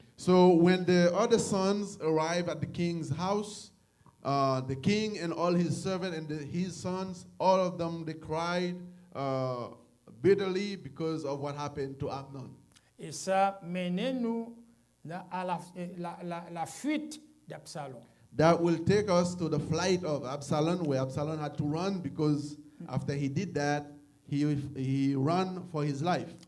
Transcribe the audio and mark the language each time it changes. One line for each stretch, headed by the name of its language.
English: So when the other sons arrived at the king's house, the king and all his servants and his sons, all of them, they cried bitterly because of what happened to Amnon.
French: Et ça mène nous à la fuite d'Absalom.
English: that will take us to the flight of Absalom, where Absalom had to run because after he did that, he ran for his life.